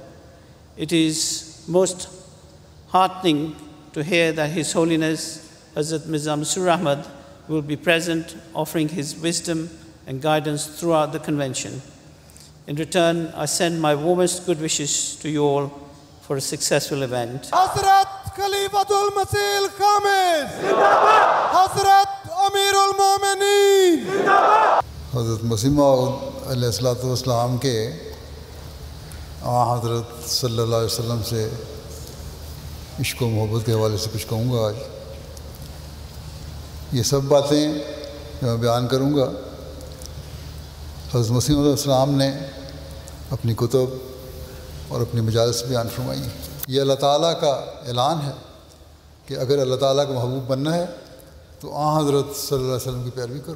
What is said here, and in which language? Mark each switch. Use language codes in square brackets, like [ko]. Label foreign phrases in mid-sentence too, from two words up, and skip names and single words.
[en] It is most heartening to hear that His Holiness Hazrat Mirza Masroor Ahmad will be present, offering his wisdom and guidance throughout the convention. In return, I send my warmest good wishes to you all for a successful event. [ur] حضرت خلیفۃ المسیح خامس زندہ باد! حضرت امیر المومنین زندہ باد! حضرت مسیح موعود [ar] عليه الصلاة والسلام [ur] کے حضرت [ar] صلى الله عليه وسلم [ur] سے عشق و محبت کے حوالے سے کچھ کہوں گا آج. یہ سب باتیں میں بیان کروں گا. حضرت مسیح موعود [ar] عليه السلام [ur] نے اپنی کتب اور اپنی مجالس بیان فرمائی. یہ اللہ تعالیٰ کا اعلان ہے کہ اگر اللہ تعالیٰ کا محبوب بننا ہے تو حضرت [ar] صلى الله عليه وسلم [ur] کی پیروی کرو.